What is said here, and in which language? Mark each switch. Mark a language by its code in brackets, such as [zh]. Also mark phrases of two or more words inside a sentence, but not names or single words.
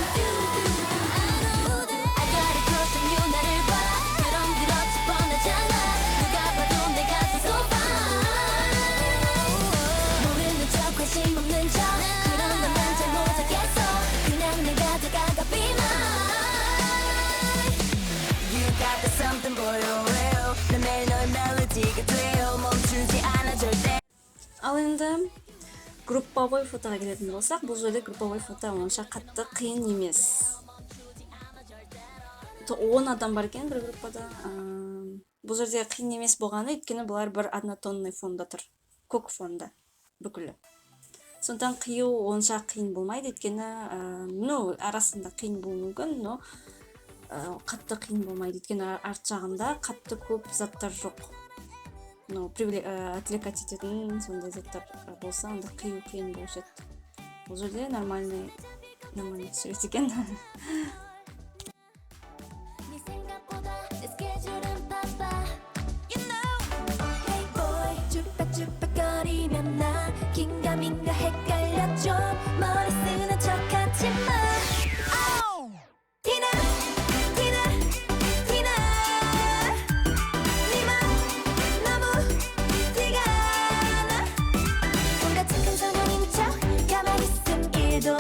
[en] I got it close and you [ko] 나를 봐 그럼 그렇지 뻔하잖아 누가 봐도 내 가슴 [en] so fine [ko] 모르는 척 관심 없는 척 그런 건 난 잘 못하겠어 그냥 내가 다가가 be [en] mine You got that something boy oh well [ko] 난 매일 너의 멜로디가 돼요 멈추지 않아 절대 [kk] Ал енді групповой фотоға келетін болсақ, бұл жерде групповой фото онша қатты қиын емес. 10 адам бар екен бір группада. Бұл жерде қиын емес болғаны, өйткені бұлар бір однотонный фонда тұр. Көк фонда бүкілі. Сондықтан қию онша қиын болмайды, өйткені арасында қиын болуы мүмкін, но қатты қиын болмайды, өйткені арт жағында қатты көп заттар жоқ. Отвлекать ететін сондай заттар болса, онда қию қиын болушы еді. Бұл жерде нормальный сурет екен. [ko] 네 생각보다 내 스케줄은 바빠 [en] You know Hey boy [ko] 쭈뼛쭈뼛거리면 나 긴가민가 헷갈려 좀 머리 쓰는 척하지 마 Oh 티나 니만 너무 티가 나 뭔가 착한 사람인 척 가만히 있음